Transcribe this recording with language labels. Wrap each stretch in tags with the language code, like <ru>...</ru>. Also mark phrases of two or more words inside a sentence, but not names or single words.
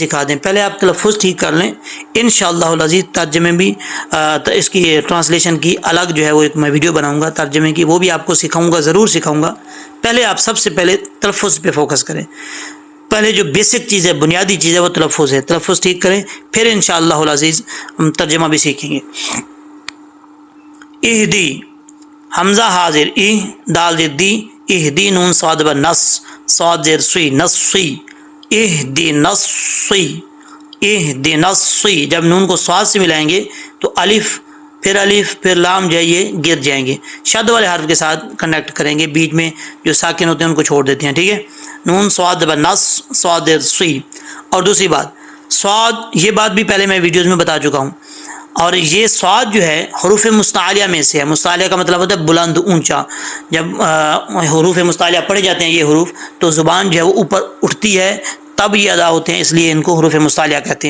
<ur>سکھا دیں، پہلے آپ تلفظ ٹھیک کر لیں،</ur> <ar>انشاءاللہ العزیز</ar> <ur>ترجمے بھی اس کی ٹرانسلیشن کی الگ جو ہے وہ ایک میں ویڈیو بناؤں گا ترجمے کی، وہ بھی آپ کو سکھاؤں گا، ضرور سکھاؤں گا، پہلے آپ سب سے پہلے تلفظ پہ فوکس کریں، پہلے جو بیسک چیز ہے، بنیادی چیز ہے وہ تلفظ ہے، تلفظ ٹھیک کریں، پھر</ur> <ar>انشاءاللہ العزیز</ar> <ur>ترجمہ بھی سیکھیں گے۔ اہدی، حمزہ حاضر، دال زیر دی، اہدی، نون صاد بر نس، صاد زیر سوی، نصی، اہدی نصی، اہدی نصی، جب نون کو صاد سے ملائیں گے تو الف پھر لام جو ہے یہ گر جائیں گے، شد والے حرف کے ساتھ کنیکٹ کریں گے، بیچ میں جو ساکن ہوتے ہیں ان کو چھوڑ دیتے ہیں، ٹھیک ہے، نون صاد بر نس، صاد زیر سوی۔ اور دوسری بات، صاد، یہ بات بھی پہلے میں ویڈیوز میں بتا چکا ہوں، اور یہ صاد جو ہے حروف مستعلیہ میں سے ہے، مستعلیہ کا مطلب ہوتا ہے بلند، اونچا، جب حروف مستعلیہ پڑھے جاتے ہیں یہ حروف تو زبان جو ہے وہ اوپر اٹھتی ہے، تب یہ ادا ہوتے ہیں، اس لیے ان کو حروف مستعلیہ کہتے ہیں۔</ur>